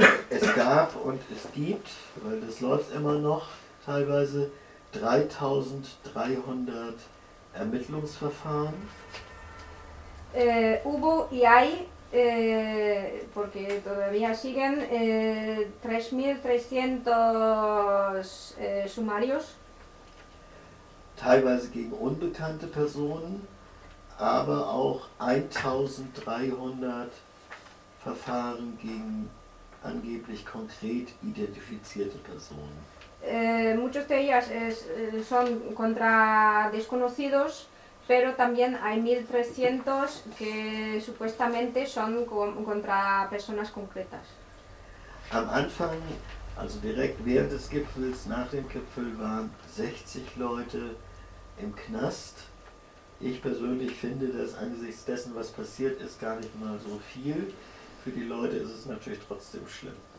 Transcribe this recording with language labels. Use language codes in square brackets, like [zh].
[de] Es gab und es gibt, weil das läuft immer noch teilweise, 3.300 Ermittlungsverfahren. [es] Hubo y hay, porque todavía siguen, 3.300 sumarios. [de] teilweise gegen unbekannte Personen, aber auch 1300 Verfahren gegen angeblich konkret identifizierte Personen. [es] Muchos de ellas son contra desconocidos, pero también hay 1300 que supuestamente son contra personas concretas. [de] Am Anfang, also direkt während des Gipfels, nach dem Gipfel, waren 60 Leute im Knast. Ich persönlich finde das angesichts dessen, was passiert ist, gar nicht mal so viel. Für die Leute ist es natürlich trotzdem schlimm.